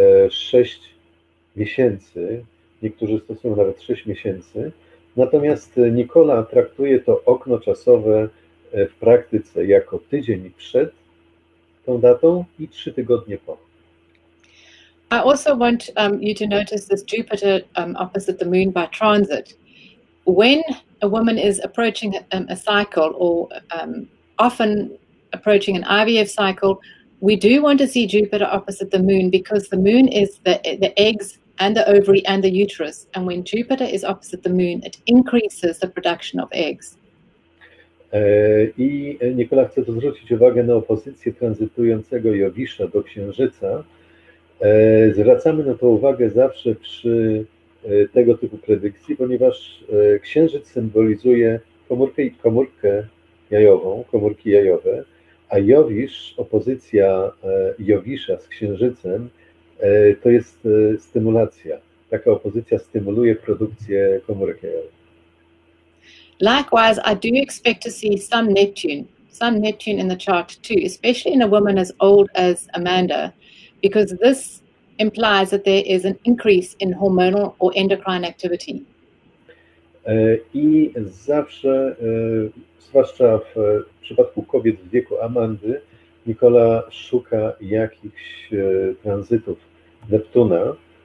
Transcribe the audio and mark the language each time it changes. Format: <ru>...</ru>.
<pl>6 miesięcy, niektórzy stosują nawet 6 miesięcy, natomiast Nicola traktuje to okno czasowe w praktyce jako tydzień przed tą datą i 3 tygodnie po.</pl> <en>I also want you to notice this Jupiter opposite the moon by transit. When a woman is approaching a cycle, or often approaching an IVF cycle, we do want to see Jupiter opposite the moon, because the moon is the eggs and the ovary and the uterus. And when Jupiter is opposite the moon, it increases the production of eggs.</en> <pl>I Nicola chce tu zwrócić uwagę na opozycję tranzytującego Jowisza do Księżyca. Zwracamy na to uwagę zawsze przy tego typu predykcji, ponieważ Księżyc symbolizuje komórkę jajową, komórki jajowe, a Jowisz, opozycja Jowisza z Księżycem, to jest stymulacja. Taka opozycja stymuluje produkcję komórek jajowych.</pl> <en>Likewise, I do expect to see some Neptune in the chart too, especially in a woman as old as Amanda, because this implies that there is an increase in hormonal or endocrine activity.</en> <pl>I zawsze, zwłaszcza w przypadku kobiet w wieku Amandy, Nicola szuka jakichś tranzytów Neptuna.</pl>